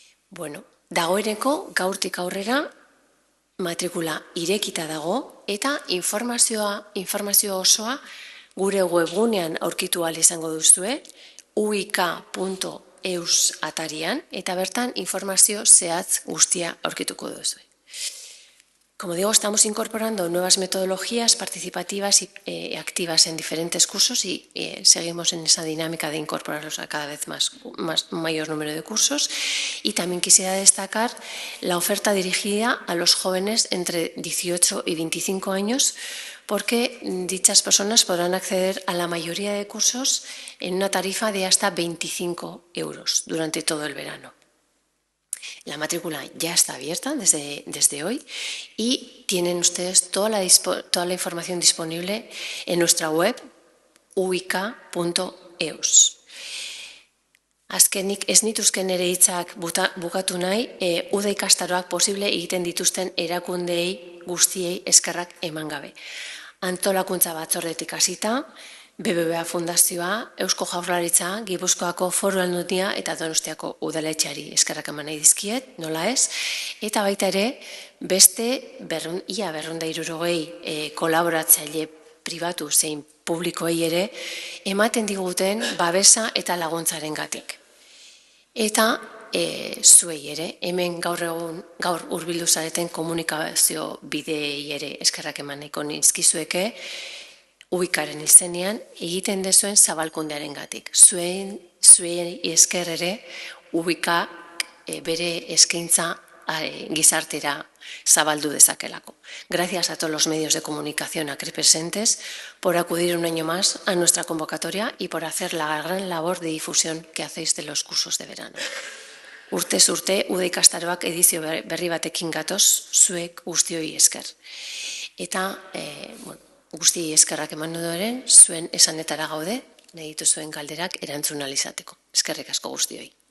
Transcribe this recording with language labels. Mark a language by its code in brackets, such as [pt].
[eu] Bueno, dagoeneko gaurtik aurrera matrikula irekita dago eta informazio osoa gure webgunean aurkitu ahal izango duzue, uik.eus atarian, eta bertan informazio zehatz guztia aurkituko duzue. [es] Como digo, estamos incorporando nuevas metodologías participativas y activas en diferentes cursos y seguimos en esa dinámica de incorporarlos a cada vez mayor número de cursos. Y también quisiera destacar la oferta dirigida a los jóvenes entre 18 y 25 años, porque dichas personas podrán acceder a la mayoría de cursos en una tarifa de hasta 25 euros durante todo el verano. La matrícula ya está abierta desde hoy y tienen ustedes toda la información disponible en nuestra web uik.eus. [eu] Azkenik, ez nituzken ere hitzak bukatu nahi, uda ikastaroak posible egiten dituzten erakundeei guztiei eskerrak eman gabe. Antolakuntza batzordetik hasita, BBVA Fundazioa, Eusko Jaurlaritza, Gipuzkoako Foru Aldundia eta Donostiako udaletxeari eskerrak eman nahi dizkiet, nola ez, eta baita ere beste ia 260 kolaboratzaile pribatu zein publikoei ere ematen diguten babesa eta laguntzarengatik. Eta zuei ere, hemen gaur hurbildu zareten komunikazio bideei ere eskerrak eman nahiko nizkizueke, Uikaren izenean egiten dezuen zabalkundearen gatik. Zuei esker ere Uika bere eskaintza gizartera zabaldu dezakelako. [es] Gracias a todos los medios de comunicación aquí presentes por acudir un año más a nuestra convocatoria y por hacer la gran labor de difusión que hacéis de los cursos de verano. [eu] Urtez urte, uda ikastaroak edizio berri batekin gatoz, zuek guztioi esker. Eta, guzti eskerrak eman ondoren, zuen esanetara gaude, nahi dituzuen galderak erantzun ahal izateko. Eskerrik asko guztioi.